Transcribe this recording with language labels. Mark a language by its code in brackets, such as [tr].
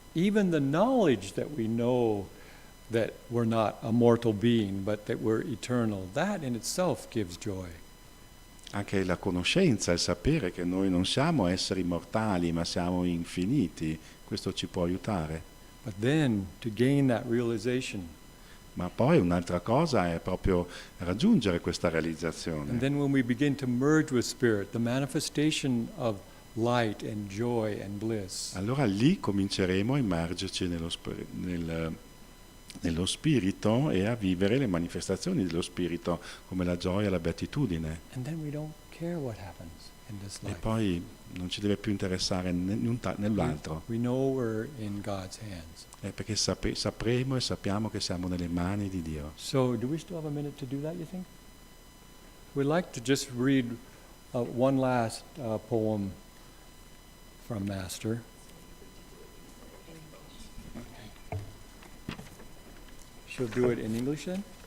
[en] Even the knowledge that we know that we're not a mortal being, but that we're eternal, that in itself gives joy. [it] Anche la conoscenza, il sapere che noi non siamo esseri mortali, ma siamo infiniti, questo ci può aiutare. [en] But then, to gain that realization, [it] Ma poi un'altra cosa è proprio raggiungere questa [en] and [it] realizzazione. [en] then when we begin to merge with Spirit, the manifestation of light and joy and bliss, [it] Allora lì cominceremo a immergerci nello spirito e a vivere le manifestazioni dello spirito, come la gioia, la beatitudine. [en] and then we don't care what happens in this [it] E [en] life. [it] poi non ci deve più interessare nell'altro, [en] We know we're in God's hands. [it] perché sapremo e sappiamo che siamo nelle mani di Dio. [en] So, do we still have a minute to do that, you think? We'd like to just read one last poem from Master. She'll do it in English then?